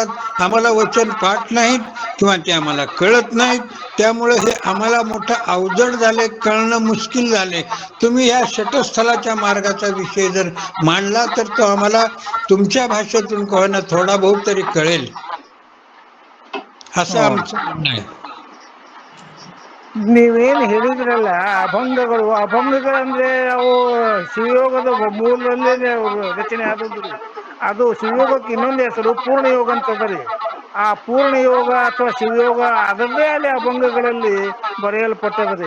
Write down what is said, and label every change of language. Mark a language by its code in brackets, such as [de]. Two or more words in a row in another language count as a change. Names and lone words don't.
[mr] आम्हाला वचन पाठ नाहीत किंवा ते आम्हाला कळत नाहीत, त्यामुळे हे आम्हाला मोठं अवजड झाले, कळणं मुश्किल झाले. तुम्ही या शटस्थलाच्या मार्गाचा विषय जर मांडला तर तो आम्हाला तुमच्या भाषेतून कोणाला थोडा बहुत तरी कळेल असं आमचं म्हणणं आहे. [kn] ನೀವೇನು ಹೇಳಿದ್ರಲ್ಲ ಅಭಂಗಗಳಂದ್ರೆ ಅವು ಶಿವಯೋಗದ ಮೂಲದಲ್ಲೇ ಅವರು ರಚನೆ ಆದದ್ರಿ. ಅದು ಶಿವಯೋಗಕ್ಕೆ ಇನ್ನೊಂದು ಹೆಸರು ಪೂರ್ಣಯೋಗ ಅಂತದ್ರಿ. ಆ ಪೂರ್ಣಯೋಗ ಅಥವಾ ಶಿವಯೋಗ ಅದರದೇ ಅಲ್ಲಿ ಅಭಂಗಗಳಲ್ಲಿ ಬರೆಯಲ್ಪಟ್ಟದ್ರಿ.